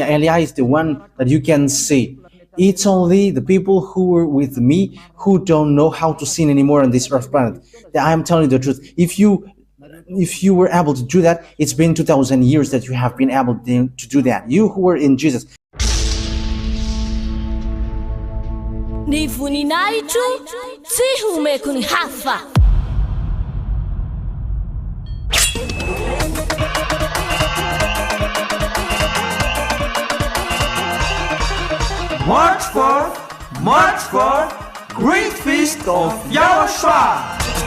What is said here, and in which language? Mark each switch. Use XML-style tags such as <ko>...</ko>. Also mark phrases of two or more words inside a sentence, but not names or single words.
<en>Elia is the one that you can see. It's only the people who were with me who don't know how to sin anymore on this earth planet. I am telling you the truth. If you were able to do that, it's been 2,000 years that you have been able to do that. You who were in Jesus.</en> <mg>Ny voninahitro tsy homeko ny hafa.</mg> <en>March 4, Great Feast of YAHOSHUAH.</en>